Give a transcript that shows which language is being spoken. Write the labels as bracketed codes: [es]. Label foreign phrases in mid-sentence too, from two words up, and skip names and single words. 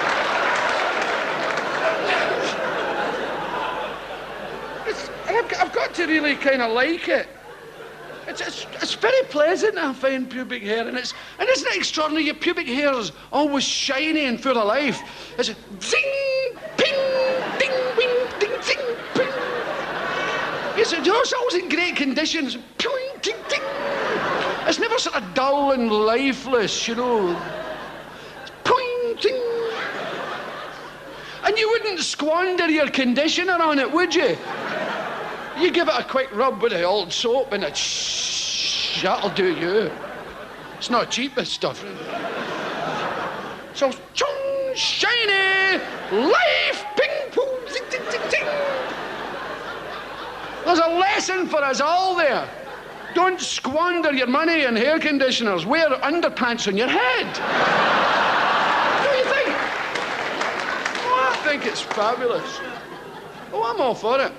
[en] I've got to really kind of like it. It's very pleasant, I find, pubic hair, and isn't it extraordinary? Your pubic hair is always shiny and full of life. It's a zing, ping, ding, wing, ding, zing, ping. It's always in great conditions. Ping, ding, ding. It's never sort of dull and lifeless, you know. Ping, ding. And you wouldn't squander your conditioner on it, would you? You give it a quick rub with the old soap and that'll do you. It's not cheap, this stuff. So, chung, shiny, life, ping, pong, zing, zing, zing, zing. There's a lesson for us all there. Don't squander your money in hair conditioners. Wear underpants on your head. What do you think? Oh, I think it's fabulous. Oh, I'm all for it.